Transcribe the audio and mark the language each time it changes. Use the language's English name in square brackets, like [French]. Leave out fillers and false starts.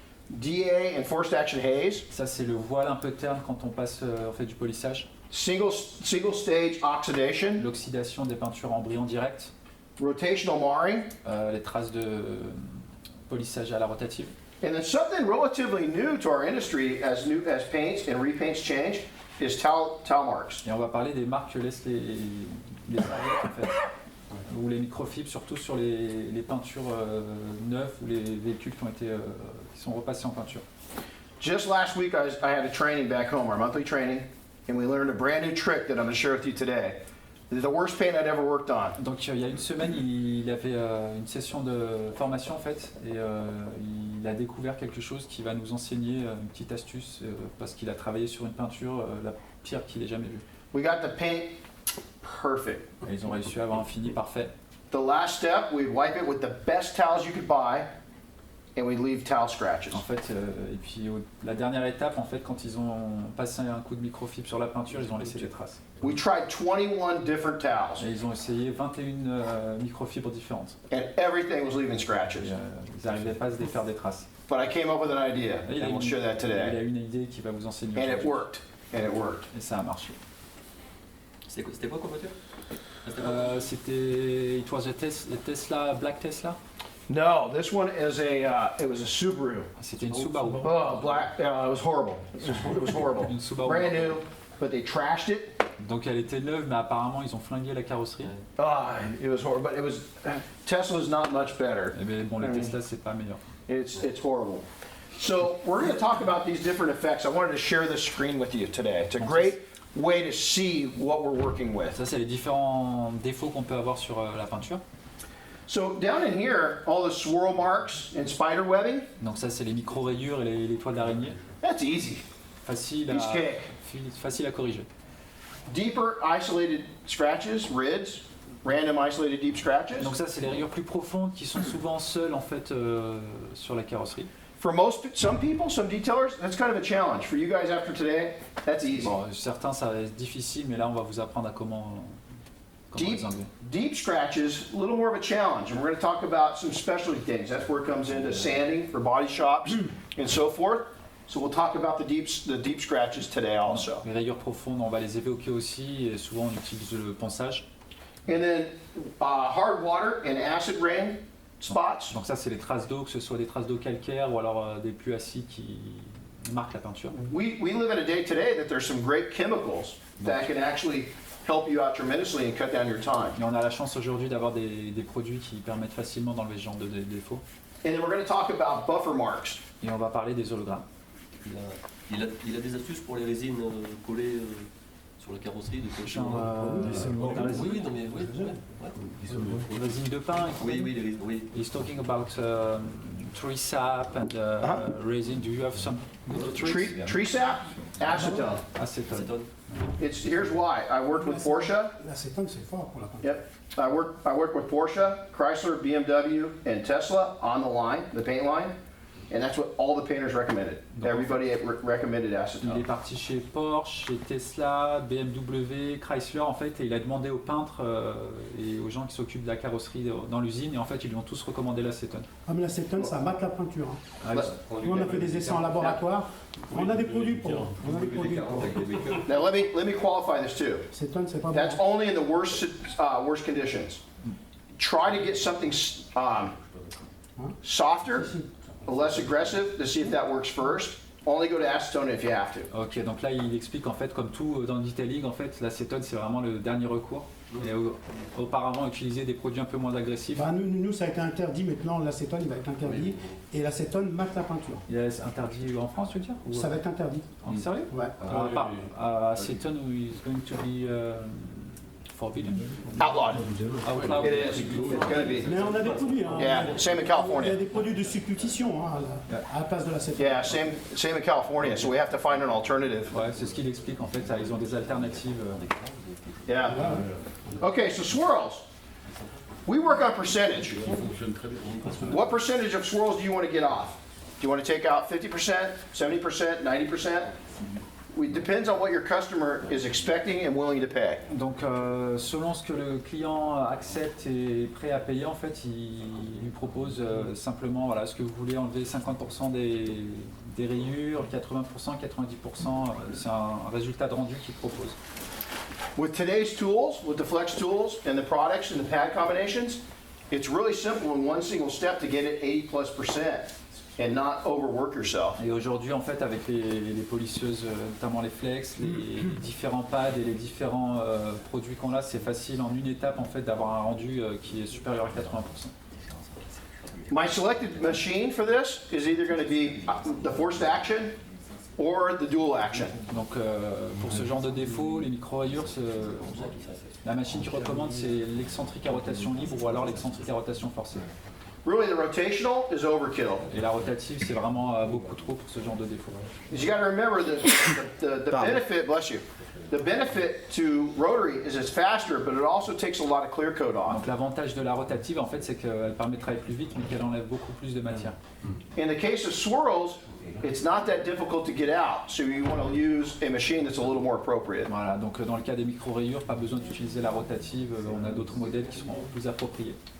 [English] DA and forced action haze, [French] Ça c'est le voile un peu terne quand on passe, on fait du polissage. [English] single stage oxidation, [French] L'oxydation des peintures en brillant direct. [English] rotational marring, [French] Les traces de polissage à la rotative. [English] and then something relatively new to our industry as paints and repaints change is towel marks. [French] Et on va parler des marques que laissent les serviettes en fait. Ou les microfibres, surtout sur les peintures neuves ou les véhicules qui sont repassés en peinture. [English] Just last week I had a training back home, our monthly training, and we learned a brand new trick that I'm going to share with you today. It's the worst paint I'd ever worked on. [French] Donc il y a une semaine, il avait une session de formation en fait, et il a découvert quelque chose qui va nous enseigner une petite astuce, parce qu'il a travaillé sur une peinture la pire qu'il ait jamais vue. [English] We got the paint perfect. [French] Et ils ont réussi à avoir un fini parfait. [English] The last step, we'd wipe it with the best towels you could buy, and we'd leave towel scratches. [French] En fait, et puis la dernière étape, en fait, quand ils ont passé un coup de microfibre sur la peinture, ils ont laissé des traces. [English] We tried 21 different towels, [French] Et ils ont essayé 21 microfibres différentes. [English] and everything was leaving [French] Et, [English] scratches. [French] ils n'arrivaient pas à se défaire des traces. [English] But I came up with an idea, [French] Et il a [English] and we'll share that [French] il a [English] today. [French] une idée qui va vous enseigner [English] And it [French] aujourd'hui. [English] worked, and it worked. [French] Et ça a marché. C'était quoi comme voiture? C'était [English] it was a Tesla, Black Tesla. No, this one is it was a Subaru. [French] C'était une Subaru. [English] Oh, black, it was horrible. It was horrible. [French] Une Subaru. [English] Brand new, but they trashed it. [French] Donc elle était neuve, mais apparemment ils ont flingué la carrosserie. [English] Ah, it was horrible, but it was, Tesla's not much better. [French] Et bien bon, les Tesla c'est pas meilleur. [English] It's horrible. So we're going to talk about these different effects. I wanted to share this screen with you today. It's a great way to see what we're working with. [French] Ça c'est les différents défauts qu'on peut avoir sur la peinture. [English] So down in here, all the swirl marks and spider webbing, [French] Donc ça c'est les micro-rayures et les toiles d'araignée. [English] that's easy. [French] Facile [English] Piece of cake. [French] facile à corriger. [English] Deeper isolated scratches, rids, random isolated deep scratches. [French] Donc ça c'est les rayures plus profondes qui sont souvent seules en fait sur la carrosserie. [English] For some people, some detailers, that's kind of a challenge. For you guys after today, that's easy. [French] Bon, certains ça va être difficile, mais là on va vous apprendre à comment les enlever. [English] Deep scratches, a little more of a challenge, and we're going to talk about some specialty things. That's where it comes into sanding for body shops and so forth. So we'll talk about the deep scratches today also. [French] Les rayures profondes, on va les évoquer aussi, et souvent on utilise le ponçage. [English] And then hard water and acid rain spots. [French] Donc ça c'est les traces d'eau, que ce soit des traces d'eau calcaire ou alors des pluies acides qui marquent la peinture. [English] We live in a day today that there's some great chemicals that can actually help you out tremendously and cut down your time. [French] Et on a la chance aujourd'hui d'avoir des produits qui permettent facilement d'enlever ce genre de défauts. [English] And then we're going to talk about buffer marks. [French] Et on va parler des hologrammes. Il a des astuces pour les résines collées sur la carrosserie de quel genre La résine, Oui, non mais oui. Ouais. résine de pin. Oui, les résines, oui. [English] He's talking about tree sap and resin. Do you have some good tricks? Tree sap, acetone. [French] Acétone. Acétone. [English] Here's why. I worked with Porsche. [French] L'acétone, c'est fort pour la peinture. [English] Yep. I worked with Porsche, Chrysler, BMW, and Tesla on the line, the paint line, and that's what all the painters recommended. Everybody recommended [French] Il est [English] acetone. [French] parti chez Porsche, chez Tesla, BMW, Chrysler en fait, et il a demandé aux peintres et aux gens qui s'occupent de la carrosserie dans l'usine, et en fait ils lui ont tous recommandé l'acétone. Ah, mais l'acétone, ça mate la peinture. Hein. Ah, Nous, on a fait des essais en laboratoire. On a des produits pour. On a des produits pour. [English] Now let me qualify this too. [French] L'acétone, c'est pas bon. [English] That's only in the worst conditions. Try to get something softer, less aggressive, to see if that works first. Only go to acetone if you have to. [French] Ok, donc là il explique en fait, comme tout dans le detailing, en fait l'acétone c'est vraiment le dernier recours. Et auparavant utiliser des produits un peu moins agressifs. Bah, nous, ça a été interdit. Maintenant, l'acétone, il va être interdit. Et l'acétone mate la peinture. Il est interdit en France, tu veux dire ou... Ça va être interdit. En sérieux? Ouais. [English] Acetone is going to be forbidden. Outlawed. Outlawed. It is. It's going to be. [French] Mais on a des produits. Hein. [English] Yeah, same in [French] Il y [English] California. [French] a des produits de substitution hein, à la place de l'acétone. [English] Yeah, same in California. So we have to find an alternative. [French] Ouais, c'est ce qu'il explique en fait, ils ont des alternatives. [English] Yeah. Okay, so swirls. We work on percentage. [French] Ça fonctionne très bien. [English] What percentage of swirls do you want to get off? Do you want to take out 50%, 70%, 90%? It depends on what your customer is expecting and willing to pay. [French] Donc selon ce que le client accepte et est prêt à payer, en fait, il lui propose simplement, voilà, est-ce que vous voulez enlever 50% des rayures, 80%, 90%, c'est un résultat de rendu qu'il propose. [English] With today's tools, with the flex tools and the products and the pad combinations, it's really simple in one single step to get it 80+% and not overwork yourself. [French] Et aujourd'hui, en fait, avec les polisseuses, notamment les flex, les différents pads et les différents produits qu'on a, c'est facile en une étape en fait d'avoir un rendu qui est supérieur à 80%. [English] My selected machine for this is either going to be the forced action or the dual action. [French] Donc pour ce genre de défaut, les micro-rayures, la machine que je recommande, c'est l'excentrique à rotation libre ou alors l'excentrique à rotation forcée. [English] Really, the rotational is overkill. [French] Et la rotative, c'est vraiment beaucoup trop pour ce genre de défaut. [English] Because you got to remember the benefit, bless you, the benefit to rotary is it's faster, but it also takes a lot of clear coat off. [French] Donc l'avantage de la rotative, en fait, c'est qu'elle permet de travailler plus vite, mais qu'elle enlève beaucoup plus de matière. [English] In the case of swirls, it's not that difficult to get out, so you want to use a machine that's a little more appropriate. [French] Voilà, donc dans le cas des micro-rayures, pas besoin d'utiliser la rotative, on a d'autres modèles qui seront plus appropriés.